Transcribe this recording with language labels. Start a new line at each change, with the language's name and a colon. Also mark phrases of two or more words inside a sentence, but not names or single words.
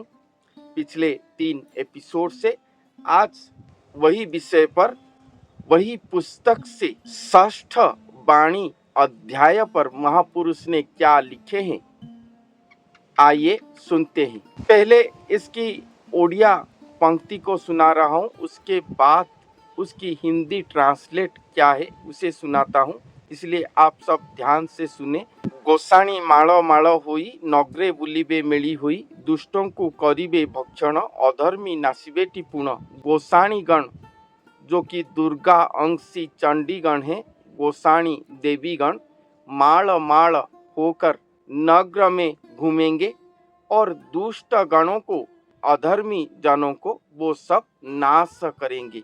Hindi: पिछले 3 एपिसोड से आज वही विषय पर, वही पुस्तक से षष्ठ वाणी अध्याय पर महापुरुष ने क्या लिखे हैं, आइए सुनते हैं। पहले इसकी ओडिया पंक्ति को सुना रहा हूँ, उसके बाद उसकी हिंदी ट्रांसलेट क्या है उसे सुनाता हूँ, इसलिए आप सब ध्यान से सुने।
Odia: ଗୋସାଣୀ ମାଳ ମାଳ ହୋଇ ନଗ୍ରେ ବୁଲିବେ ମେଳି ହୋଇ ଦୁଷ୍ଟୋଁ କରିବେ ଭକ୍ଷଣ ଅଧର୍ମୀ ନାସିବେ ଟିପୁଣ।
Hindi: गोसाणी गण जो कि दुर्गा अंशी चंडीगण है, गोसाणी देवी गण माल माल होकर नग्र में घूमेंगे और दुष्ट गणों को, अधर्मी जनों को वो सब नाश करेंगे।